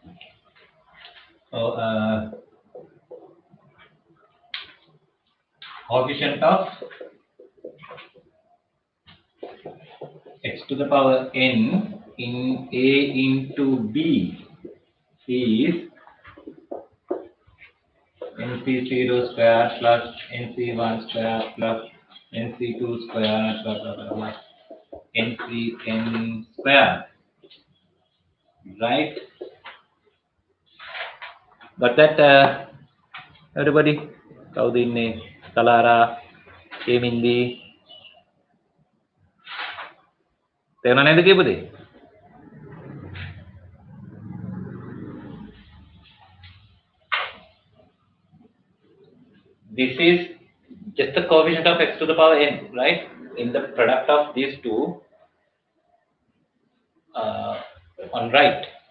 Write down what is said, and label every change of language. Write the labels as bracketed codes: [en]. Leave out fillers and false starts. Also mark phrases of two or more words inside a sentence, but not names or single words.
[en] So coefficient of x to the power n in a into b is nc0 square plus nc1 square plus nc2 square plus ncn square, right? Got that, everybody? [si] කවුද ඉන්නේ? Kalara, Kemindi. තේරුණා නේද කියපු දේ? [en] This is just the coefficient of x to the power n, right? In the product of these two on right.